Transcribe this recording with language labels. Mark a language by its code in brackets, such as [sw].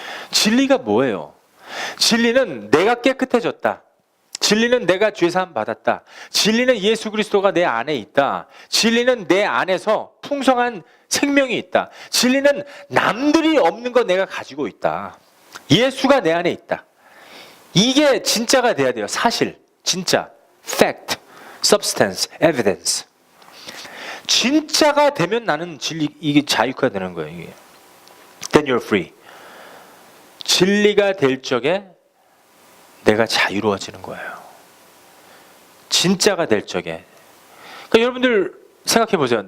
[ko] 진리가 뭐예요? 진리는 내가 깨끗해졌다. 진리는 내가 죄사함 받았다. 진리는 예수 그리스도가 내 안에 있다. 진리는 내 안에서 풍성한 생명이 있다. 진리는 남들이 없는 거 내가 가지고 있다. 예수가 내 안에 있다. 이게 진짜가 돼야 돼요. 사실, 진짜, [en] fact, substance, evidence. [ko] 진짜가 되면 나는 이게 자유가 되는 거예요. 이게. [en] Then you're free. [ko] 진리가 될 적에 내가 자유로워지는 거예요. 진짜가 될 적에. 그러니까 여러분들 생각해 보세요.